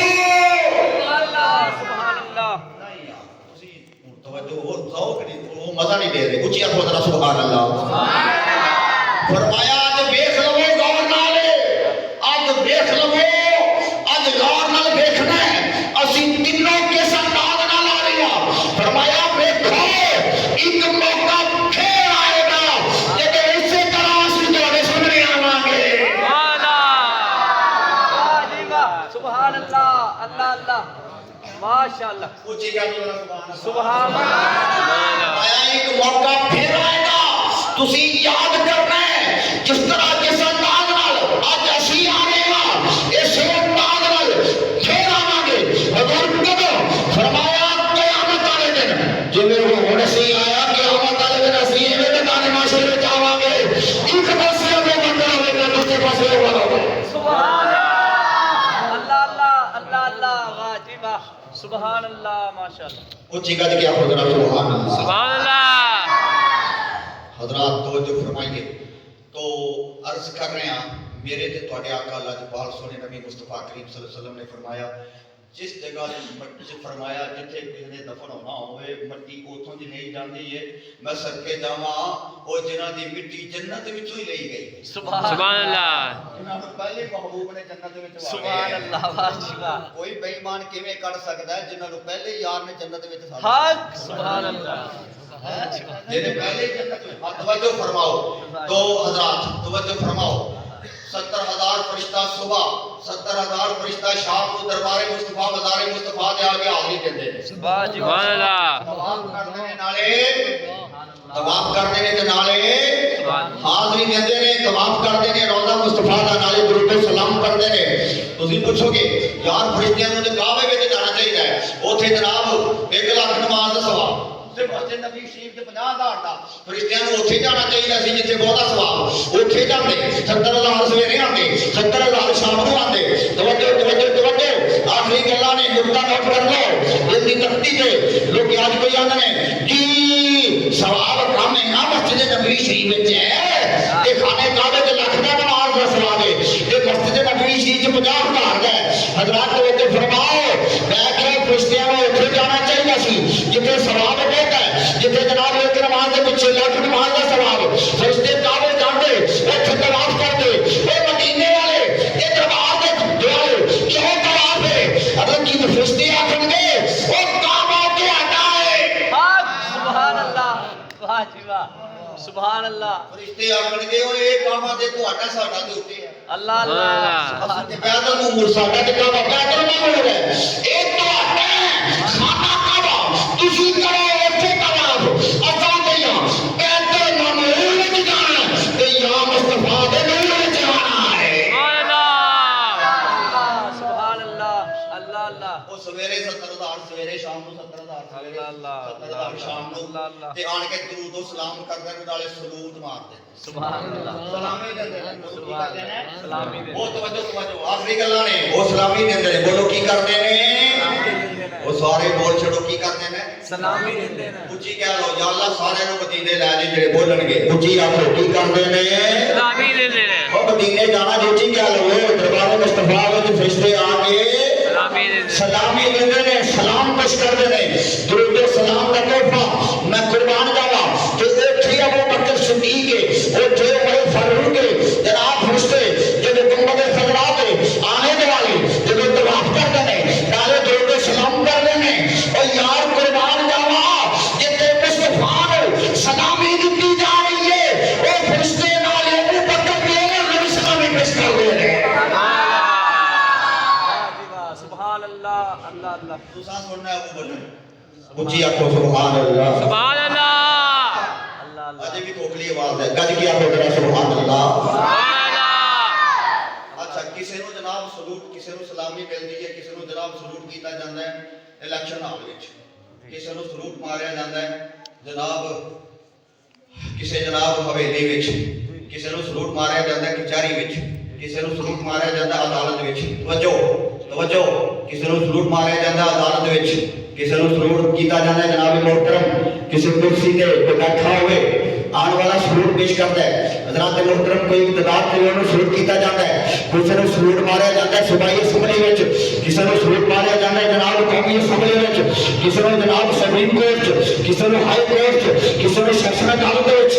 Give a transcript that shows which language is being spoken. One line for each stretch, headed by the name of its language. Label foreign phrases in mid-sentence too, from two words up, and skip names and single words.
Arabic: سبحان الله، سبحان الله.
Urdu: نہیں یار ਤੁਸੀਂ توجہ اور ذوق نہیں، وہ مزا نہیں دے رہے، اونچی آواز ذرا
Arabic: سبحان الله.
Punjabi: ਫ਼ਰਮਾਇਆ ਅੱਜ ਦੇਖ ਲਵੋ ਗੌਰ ਨਾਲ, ਅੱਜ ਦੇਖ ਲਵੋ, ਅੱਜ ਗੌਰ ਨਾਲ ਦੇਖਣਾ ਹੈ ਅਸੀਂ ਤਿੰਨੋਂ ਕਿਸ ਅੰਦਾਜ਼ ਨਾਲ ਆ ਰਹੇ ਹਾਂ। ਫਰਮਾਇਆ ਵੇਖੋ ਇੱਕ ਮੌਕਾ ਫੇਰ ਆਏਗਾ ਜਦੋਂ ਇਸੇ ਤਰ੍ਹਾਂ ਅਸੀਂ ਤੁਹਾਡੇ ਸਾਹਮਣੇ ਆਵਾਂਗੇ।
Urdu: واہ جی واہ,
Arabic: سبحان الله، الله الله، ما شاء الله.
Urdu: اونچی کیا
Arabic: سبحان الله. سبحان الله.
Punjabi: ਫ਼ਰਮਾਇਆ ਇੱਕ ਮੌਕਾ ਫੇਰ ਆਏਗਾ, ਤੁਸੀਂ ਯਾਦ ਕਰਨਾ ਹੈ ਜਿਸ ਤਰ੍ਹਾਂ ਜਿਸ ਅੰਦਾਜ਼ ਨਾਲ ਅੱਜ ਅਸੀਂ ਆ ਰਹੇ ਹਾਂ ਇਸੇ ਅੰਦਾਜ਼ ਨਾਲ ਫੇਰ ਆਵਾਂਗੇ। ਹਜ਼ੂਰ ਕਦੋਂ ਫਰਮਾਇਆ ਕਿਆਮਤ ਵਾਲੇ ਦਿਨ, ਜਿਵੇਂ ਉਹ ਹੁਣ ਅਸੀਂ ਆਇਆ ਕਿਆਮਤ ਵਾਲੇ ਦਿਨ ਅਸੀਂ ਇਵੇਂ ਦੇ ਦਾਨੇ ਮਾਸ਼ਰੇ ਵਿੱਚ ਆਵਾਂਗੇ, ਇੱਕ ਪਾਸੇ ਉਹ ਬੰਦਾ ਹੋਵੇਗਾ ਦੂਜੇ ਪਾਸੇ ਉਹ ਬੰਦਾ ਹੋਵੇਗਾ।
Arabic: سبحان الله، الله الله، الله الله,
Urdu: واہ جی واہ,
Arabic: سبحان الله ما شاء الله
Punjabi: اچھی گج کے آپ حضرات
Arabic: سبحان اللہ سبحان اللہ.
Punjabi: حضرات توجہ فرمائیے. تو عرض کر رہے ہیں میرے تے تواڈے آقا اللہ جبال سونے نبی مصطفیٰ کریم
Arabic: صلی اللہ علیہ وسلم
Punjabi: نے فرمایا جس جگہ فرمایا جتھے کسی نے دفن ہونا ہوئے مٹی اتوں دی نہیں جاندی ہے میں صدقے جاواں او جنہاں دی مٹی جنت وچوں ہی لئی گئی.
Arabic: سبحان اللہ.
Punjabi: انہاں نوں پہلے محبوب نے جنت وچ
Arabic: سبحان اللہ ماشاءاللہ.
Punjabi: کوئی بے ایمان کیویں کر سکدا ہے جنہاں نوں پہلے یار نے جنت وچ
Arabic: حق سبحان اللہ.
Urdu: جنہیں پہلے جنت میں توجہ فرماؤ. تو حضرات توجہ فرماؤ 70,000 فرشتہ صبح 70,000 فرشتہ شام کو دربار مصطفیٰ مزار مصطفیٰ
Punjabi: دے آگے حاضری دیندے نے.
Arabic: سبحان اللہ.
Punjabi: طواف کرنے نے نالے طواف کرنے نے تے نالے حاضری دیندے نے. طواف کرتے نے روضہ مصطفیٰ دا نالے درود و سلام کرتے نے. تسی پوچھو گے یار فرشتیاں نوں تے کعبے وچ جانا چاہیے ہے اوتھے جناب 1 لاکھ نماز دا ثواب مسجد نبی شریف کے 50,000 دا فرشتیاں نوں اوتھے جانا چاہیے سی جتھے بہت ثواب اوتھے جاندے 70,000 سویرے آندے 70,000 شام نوں آندے. توجہ آخری گلاں نے نقطہ نوٹ کر لو اس دی تختی تے لوگ اج کوئی آندے نے جی ثواب کم ہے نا مسجد نبی شریف وچ ہے تے خانے کعبے تے لاکھ دا نماز دا ثواب ہے تے مسجد نبی شریف وچ 50,000 دا ہے. حضرات توجہ فرماؤ میں کہ فرشتیاں نوں اوتھے جانا چاہیے سی جتھے ثواب ہے جتنے جناب
Urdu: ایک نماز کے پیچھے لاکھ نماز کا ثواب.
Punjabi: فرشتے کعبے جاندے اوتھے طواف کردے اے مدینے والے اے دربار دے دوالے کیوں طواف ہے اگر کی فرشتے آکھن گے او کعبہ تہاڈا ہے.
Arabic: سبحان اللہ.
Urdu: واہ جی واہ
Arabic: سبحان اللہ.
Punjabi: فرشتے آکھن گے او اے کعبہ تے تہاڈا ساڈا تے اوتے ہے.
Arabic: اللہ اللہ.
Punjabi: اساں تے پیدل نور ساڈا تے کعبہ پیدل نور ہے اے تہاڈا خانہ کعبہ تسی کرو اوتھے طواف اساں تے پیدل نور وچ جانا تے یا مصطفیٰ دے نور وچ جانا ہے.
Arabic: سبحان اللہ. اللہ اللہ.
Punjabi: او سویرے 70,000 سویرے شام نوں 70,000 سویرے اللہ 70,000 شام نوں
Arabic: اللہ اللہ.
Punjabi: تے آن کے درود و سلام کردے نے نالے سلوت مارتے
Arabic: سبحان اللہ.
Punjabi: سلامی دیندے نے. کی کردے نے سلامی دے. وہ توجہ آخری گلاں نے وہ سلامی دیندے نے. بولو کی کردے نے وہ سارے بول چھڑو کی کردے نے سلامی دیندے نے. اچھی کہہ لو
Arabic: یا اللہ
Punjabi: سارے نوں مدینے لے جے جڑے بولن گے اچھی آخو کی کردے نے سلامی دیندے نے. او مدینے جانا جو اچھی کہہ لو دربار مصطفیٰ وچ فرشتے آ کے سلامی دیندے نے. سلامی دیندے نے سلام پیش کردے نے. درود و سلام دا تحفہ میں قربان جاواں کہ اوتھے ابو بکر صدیق اوتھے عمر فاروق جناب فرشتے جدوں گنبد خضرا تے آنے دے والے جدوں طواف کردے نے نالے درود و سلام کردے نے او یار قربان جاواں جتے مصطفیٰ سلامی دتی جا رہی ہے او فرشتے نالے ابو بکر نے سلامی پیش کردے نے.
Arabic: سبحان اللہ. اللہ اللہ.
Punjabi: تساں سننا ابو بکر اچھی آخو
Arabic: سبحان اللہ. سبحان اللہ. اللہ اللہ.
Punjabi: اجے بھی کھوکھلی آواز ہے. گج کی آخو ذرا
Arabic: سبحان اللہ. سبحان اللہ.
Punjabi: اچھا کسی نوں جناب سلوٹ کسی نوں سلامی ملدی ہے کسی نوں جناب سلوٹ کیتا جاندا ہے
English: election hall
Punjabi: وچ کسی نوں سلوٹ ماریا جاندا ہے جناب کسی جناب حویلی وچ کسی نوں سلوٹ ماریا جاندا ہے کچہری وچ کسی نوں سلوٹ ماریا جاندا ہے عدالت وچ. توجہ کسی نوں سلوٹ ماریا جاندا ہے عدالت وچ کسی نوں سلوٹ کیتا جاندا ہے جناب محترم کسی کرسی تے بیٹھا ہوئے
Urdu: آنے والا سلوٹ پیش کرتا ہے.
Punjabi: حضرات محترم کوئی اقتدار تے انہوں سلوٹ کیتا جاتا ہے کسی نوں سلوٹ ماریا جاتا ہے صوبائی اسمبلی وچ کسی نوں سلوٹ ماریا جاتا ہے جناب قومی اسمبلی وچ کسی نوں جناب سپریم کورٹ کسی نوں ہائی کورٹ کسی نوں سیشن عدالت وچ.